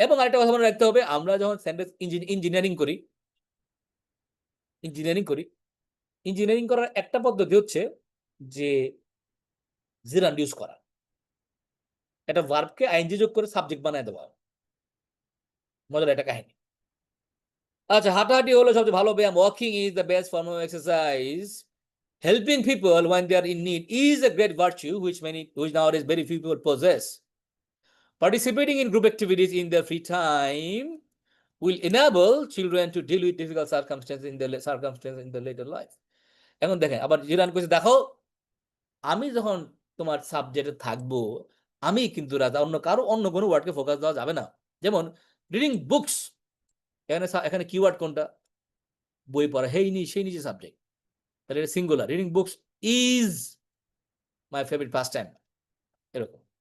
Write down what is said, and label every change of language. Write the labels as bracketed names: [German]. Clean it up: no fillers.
[Bangla] এবং আরেকটা কথা মনে রাখতে হবে, আমরা যখন সেন্টেন্স ইঞ্জিনিয়ারিং করি, ইঞ্জিনিয়ারিং করার একটা পদ্ধতি হচ্ছে যে জিরান ইউজ করা, একটা ভার্বকে আইএনজি যোগ করে সাবজেক্ট বানায় দেওয়া। মজার একটা কাহিনী। আচ্ছা, হাঁটাহাঁটি হলো সবচেয়ে ভালো ব্যায়াম। [English] Walking is the best form of exercise. Helping people when they are in need is a great virtue which nowadays very few people possess. Participating in group activities in their free time will enable children to deal with difficult circumstances in their later life. [Bangla] এখন দেখেন, আবার জিরান কইছে, দেখো, আমি যখন তোমার সাবজেক্টে থাকবো, আমি কিন্তু রাজা, অন্য কোনো ওয়ার্ডকে ফোকাস দেওয়া যাবে না। যেমন রিডিং বুকস, এখানে কিওয়ার্ড কোনটা? বই পড়া, সেই নিচে সাবজেক্ট, তাহলে এটা singular. [English] reading books is my favourite pastime, [Bangla] এরকম।